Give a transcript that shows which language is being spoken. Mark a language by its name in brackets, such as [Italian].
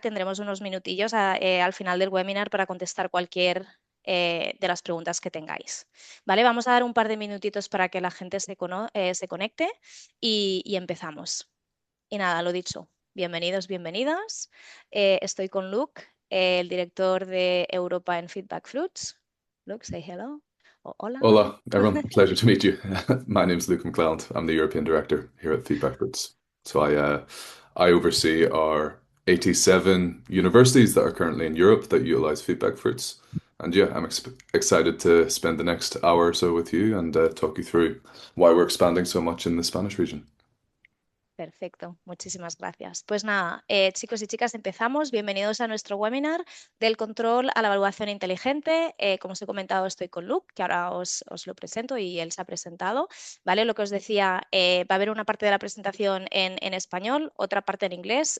[Spanish] Tendremos unos minutillos al final del webinar para contestar cualquier de las preguntas que tengáis. ¿Vale? Vamos a dar un par de minutitos para que la gente se conecte y empezamos. Y nada, lo dicho, bienvenidos, bienvenidas. Estoy con Luke, el director de Europa en Feedback Fruits. Luke, [English] say hello. [Spanish] O hola. [English] Hola, everyone. Pleasure to meet you. My name's Luke McClelland. I'm the European Director here at Feedback Groups. So I oversee our 87 universities that are currently in Europe that utilize feedback fruits. And yeah, I'm excited to spend the next hour or so with you and talk you through why we're expanding so much in the Spanish region. [Spanish] Perfecto, muchísimas gracias. Pues nada, chicos y chicas, empezamos. Bienvenidos a nuestro webinar del control a la evaluación inteligente. Como os he comentado, estoy con Luke, que ahora os lo presento y él se ha presentado. ¿Vale? Lo que os decía, va a haber una parte de la presentación en español, otra parte en inglés.